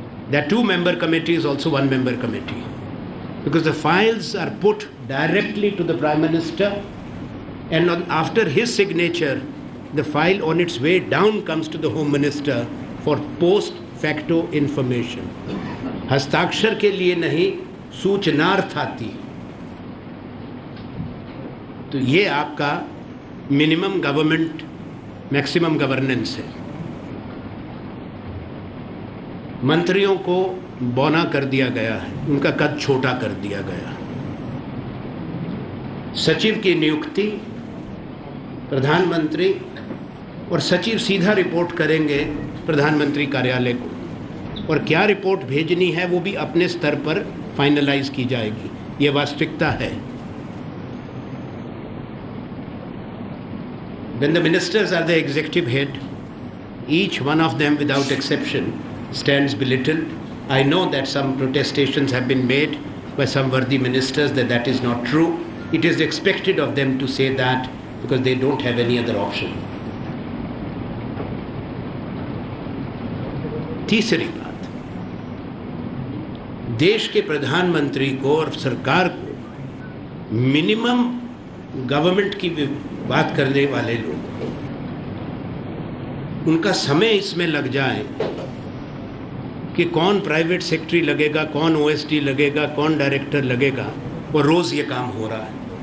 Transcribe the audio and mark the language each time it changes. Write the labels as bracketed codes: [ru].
[en] That 2-member committee is also 1-member committee, because the files are put directly to the Prime Minister, and after his signature, the file on its way down comes to the Home Minister for post facto information. [hi] हस्ताक्षर के लिए नहीं, सूचनार्थ आती। तो ये आपका minimum government maximum governance है। मंत्रियों को बौना कर दिया गया है, उनका कद छोटा कर दिया गया। सचिव की नियुक्ति प्रधानमंत्री और सचिव सीधा रिपोर्ट करेंगे प्रधानमंत्री कार्यालय को, और क्या रिपोर्ट भेजनी है वो भी अपने स्तर पर फाइनलाइज की जाएगी। ये वास्तविकता है। [en] When the ministers are the executive head, each one of them without exception stands belittled. I know that some protestations have been made by some worthy ministers that that is not true. It is expected of them to say that because they don't have any other option. [hi] तीसरी बात, देश के प्रधानमंत्री को और सरकार को minimum government की बात करने वाले लोग, उनका समय इसमें लग जाए कि कौन प्राइवेट सेक्रेटरी लगेगा, कौन ओएसडी लगेगा, कौन डायरेक्टर लगेगा, और रोज़ ये काम हो रहा है।